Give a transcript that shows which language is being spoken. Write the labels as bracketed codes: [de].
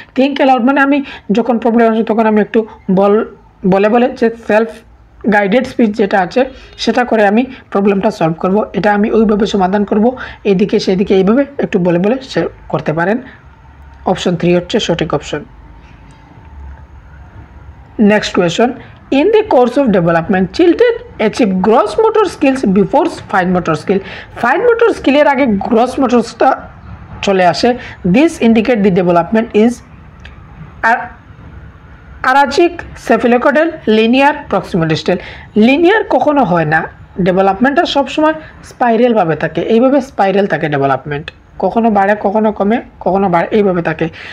[bn] Think allowed মানে আমি যখন প্রবলেম আসে তখন আমি একটু বলে বলে যে সেলফ গাইডেড স্পিচ যেটা আছে সেটা করে আমি প্রবলেমটা সলভ করব। এটা আমি ওইভাবে সমাধান করব, এইদিকে সেদিকে এইভাবে একটু বলে বলে সে করতে পারেন। অপশন 3 হচ্ছে সঠিক option. [en] Next question, in the course of development children achieve gross motor skills before fine motor skill. [bn] Fine motor skill এর আগে gross motor টা চলে আসে। [en] This indicate the development is arachnic, cephalocadal, linear, proximal-distal. [bn] Linear কখনো হয় না, ডেভেলপমেন্টটা সবসময় spiral ভাবে থাকে, এইভাবে স্পাইরাল থাকে ডেভেলপমেন্ট, কখনো বাড়ে কখনো কমে কখনো বাড়ে, এইভাবে থাকে।